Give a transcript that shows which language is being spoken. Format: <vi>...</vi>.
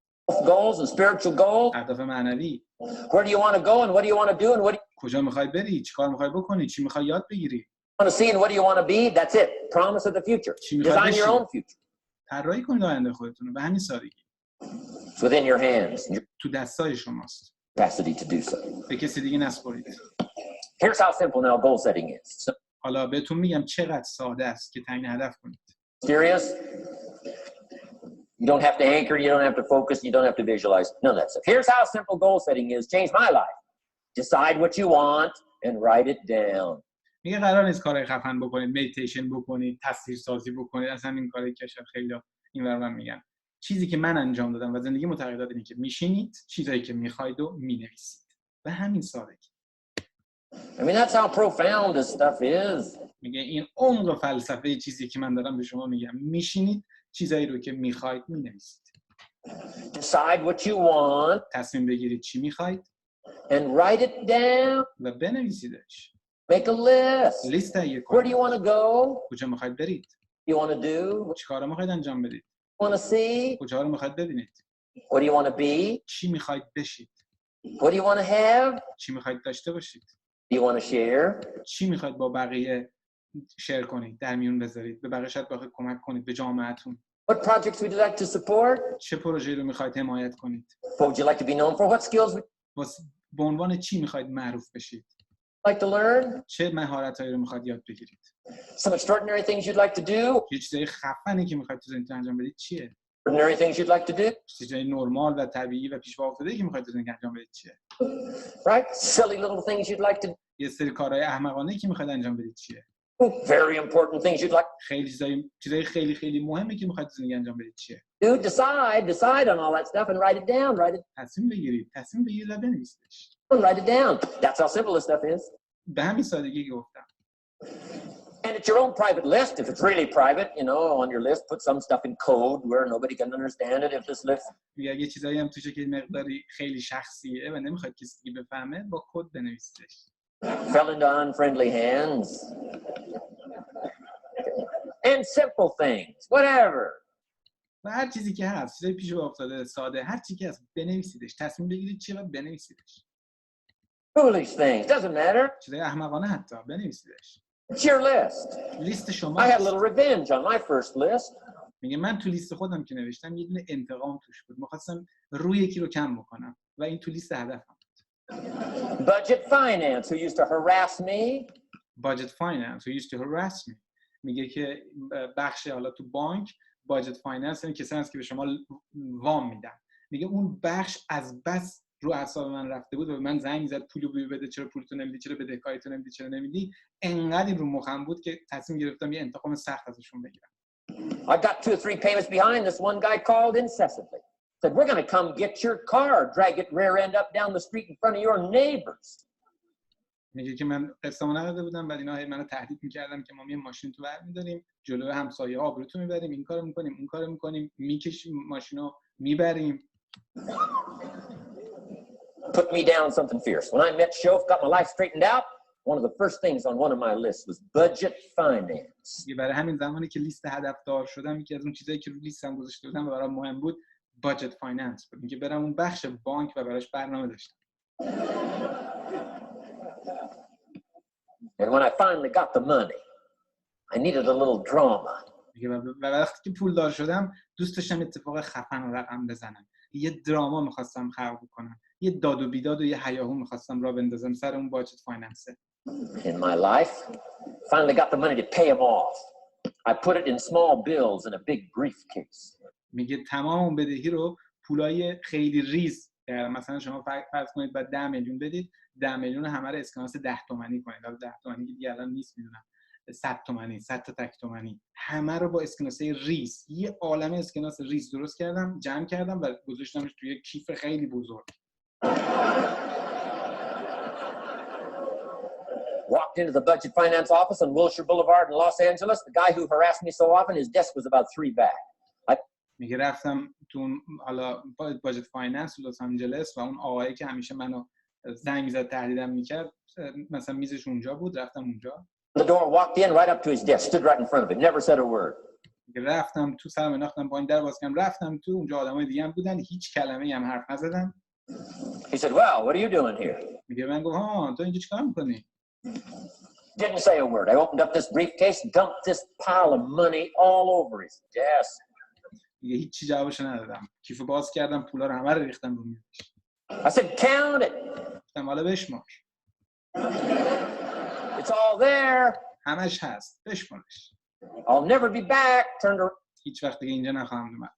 <en>Goals and spiritual goals.</en> <fa>اهداف معنوی.</fa> <en>Where do you want to go and what do you want to do and what do</en> <fa>کجا میخوای بری؟ چیکار میخوای بکنی؟ چی میخوای یاد بگیری؟</fa> <en>you want to see and what do you want to be? That's it. Promise of the future. Design your own future.</en> <fa>طراحی کنید آینده خودتون رو به همین سادگی.</fa> <en>It's within your hands.</en> <fa>تو دستای شماست.</fa> <en>Capacity to do so.</en> <fa>به کسی دیگه نسپارید.</fa> <en>Here's how simple now goal setting is.</en> <fa>حالا بهتون میگم چقدر ساده است که تعیین هدف کنید.</fa> <en>Serious? You don't have to anchor, you don't have to focus, you don't have to visualize. None of that stuff. Here's how simple goal setting is. Change my life. Decide what you want and write it down.</en> <fa>میگه قرار نیست کارهای خفن بکنید، مدیتیشن بکنید، تصویر سازی بکنید، اصلا این کاری که شاید خیلی اینور من میگن. چیزی که من انجام دادم و زندگی متغیرات اینه که میشینید، چیزایی که میخواید و مینویسید. و همین سادگی.</fa> <en>I mean, that's how profound this stuff is.</en> <fa>میگه این عمق فلسفه چیزی که من دارم به شما میگم. میشینید، چیزایی رو که میخواید مینویسید.</fa> <en>Decide what you want</en> <fa>تصمیم بگیرید چی میخواید</fa> <en>and write it down.</en> <fa>و بنویسیدش.</fa> <en>Make a list.</en> <fa>لیست تهیه</fa> <en>Where do</en> <fa>کنید.</fa> <en>you want to go?</en> <fa>کجا میخواید برید؟</fa> <en>You want to do?</en> <fa>چی کارا میخواید انجام بدید؟</fa> <en>Want to see?</en> <fa>کجا رو میخواید ببینید؟</fa> <en>What do you want to be?</en> <fa>چی میخواید بشید؟</fa> <en>What do you want to have?</en> <fa>چی میخواید داشته باشید؟</fa> <en>Do you want to share?</en> <fa>چی میخواید با بقیه شیر کنید، در میون بذارید، به بقیه شاید بخواید کمک کنید، به جامعهتون.</fa> <en>What projects would you like to support?</en> <fa>چه پروژه‌ای رو میخواید حمایت کنید؟</fa> <en>What would you like to be known for? What skills would</en> <fa>به عنوان چی میخواید معروف بشید؟</fa> <en>you like to learn?</en> <fa>چه مهارتایی رو میخواید یاد بگیرید؟</fa> <en>Some extraordinary things you'd like to do?</en> <fa>یه چیزای خفنی که میخواید تو زندگی انجام بدید چیه؟</fa> <en>Ordinary things you'd like to do?</en> <fa>چیزای نرمال و طبیعی و پیش پا افتاده که میخواید تو زندگی انجام بدید چیه؟</fa> <en>Right? Silly little things you'd like to do?</en> <fa>یه سری کارهای احمقانه که میخواید انجام بدید چیه؟</fa> <en>Very important things you'd like</en> <fa>خیلی چیزای خیلی خیلی مهمی که میخواید تو زندگی انجام بدید چیه؟</fa> <en>to do? Decide on all that stuff and write it down.</en> <fa>تصمیم بگیرید و بنویسیدش.</fa> <en>Write it down. That's how simple this stuff is.</en> <fa>به همین سادگی که گفتم.</fa> <en>And it's your own private list. If it's really private, you know, on your list, put some stuff in code where nobody can understand it. If this list</en> <fa>یه چیزایی هم توشه که مقداری خیلی شخصیه و نمیخواد کسی دیگه بفهمه، با کد بنویسیدش.</fa> <en>fell into unfriendly hands. And simple things, whatever.</en> <fa>و هر چیزی که هست، چیزای پیش افتاده ساده، هر چیزی که هست بنویسیدش. تصمیم بگیرید چیه و بنویسیدش.</fa> <en>Foolish things, doesn't matter.</en> <fa>چیزای احمقانه حتی بنویسیدش.</fa> <en>It's your list.</en> <fa>لیست شما.</fa> <en>I had a little revenge on my first list.</en> <fa>میگه من تو لیست خودم که نوشتم یه دونه انتقام توش بود. می‌خواستم روی یکی رو کم بکنم و این تو لیست هدفم.</fa> <en>Budget finance who used to harass me. Budget finance who used to harass me.</en> <fa>میگه که بخش حالا تو بانک budget finance این کسایی هست که به شما وام میدن. میگه اون بخش از بس رو اعصاب من رفته بود و به من زنگ زد پولو بده، چرا پولتو نمیدی، چرا بدهکاریتو نمیدی، چرا نمیدی. انقدر رو مخم بود که تصمیم گرفتم یه انتقام سخت ازشون بگیرم.</fa> <en>I got 2 or 3 payments behind. This one guy called incessantly. Said, we're going to come get your car, drag it rear end up down the street in front of your neighbors.</en> <fa>میگه که من قسطمو نداده بودم، بعد اینا منو تهدید می‌کردن که ما یه ماشین تو برمی‌داریم، جلوی همسایه‌ها آبروتو می‌بریم، این کارو می‌کنیم، اون کارو می‌کنیم، می‌کشیم ماشینو می‌بریم.</fa> <en>Put me down something fierce. When I met Shof, got my life straightened out, one of the first things on one of my lists was budget finance.</en> <fa>برای همین زمانی که لیست هدفدار شدم، یکی از اون چیزایی که رو لیستم گذاشته بودم و برام مهم بود budget finance بود. میگه برام اون بخش بانک و براش برنامه داشتم.</fa> <en>And when I finally got the money, I needed a little drama.</en> <fa>میگه و وقتی که پولدار شدم، دوست داشتم اتفاق خفن و رقم بزنم. یه دراما می‌خواستم خلق کنم. یه داد و بیداد و یه هیاهو می‌خواستم راه بندازم سر اون budget finance.</fa> <en>In my life, finally got the money to pay them off. I put it in small bills in a big briefcase.</en> <fa>میگه تمام اون بدهی رو پولای خیلی ریز کردم. مثلا شما فرض کنید بعد 10 میلیون بدید، 10 میلیون همه رو اسکناس 10 تومانی کنید. البته 10 تومانی دیگه الان نیست میدونم. 100 تومانی، 100 تا تک تومانی، همه رو با اسکناسای ریز، یه عالمه اسکناس ریز درست کردم، جمع کردم و گذاشتمش توی کیف خیلی بزرگ.</fa> <en>Walked into the budget finance office on Wilshire Boulevard in Los Angeles. The guy who harassed me so often, his desk was about 3 back.</en> <fa>میگه رفتم تو حالا باجت فایننس لس آنجلس و اون آقایی که همیشه منو زنگ میزد تهدیدم میکرد مثلا میزش اونجا بود، رفتم اونجا.</fa> <en>The door, walked in right up to his desk, stood right in front of it, never said a word.</en> <fa>رفتم تو سرم انداختم پایین، در باز کردم، رفتم تو، اونجا آدمای دیگه هم بودن، هیچ کلمه‌ای هم حرف نزدن.</fa> <en>He said, well, what are you doing here?</en> <fa>میگه من گفتم ها تو اینجا چیکار می‌کنی؟</fa> <en>Didn't say a word. I opened up this briefcase, dumped this pile of money all over his desk.</en> <fa>دیگه هیچ چی جوابشو ندادم. کیفو باز کردم، پولا رو همه رو ریختم رو میز.</fa> <en>I said, count it.</en> <fa>گفتم حالا بشمار.</fa> <en>It's all there.</en> <fa>همش هست. بشمارش.</fa> <en>I'll never be back. Turned around,</en> <fa>هیچ وقت دیگه اینجا نخواهم اومد.</fa>